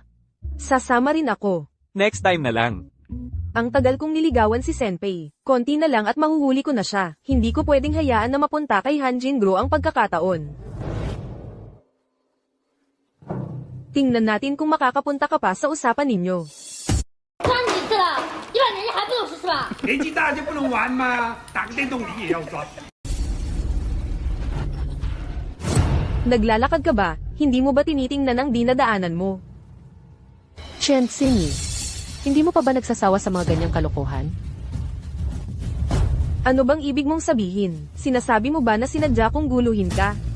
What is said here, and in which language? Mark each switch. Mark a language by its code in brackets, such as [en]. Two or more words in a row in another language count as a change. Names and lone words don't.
[tl] Sasama rin ako. Next time na lang. Ang tagal kong niligawan si Senpei. Konti na lang at mahuhuli ko na siya. Hindi ko pwedeng hayaan na mapunta kay Han Jingru ang pagkakataon. Tingnan natin kung makakapunta ka pa sa usapan ninyo. [zh] 抓你几次了？100年你还不懂事是吧？年纪大就不能玩吗？打个电动你也要抓。 [tl] Naglalakad ka ba? Hindi mo ba tinitingnan ang dinadaanan mo? Chen Xinyi, hindi mo pa ba nagsasawa sa mga ganyang kalokohan? Ano bang ibig mong sabihin? Sinasabi mo ba na sinadya kong guluhin ka?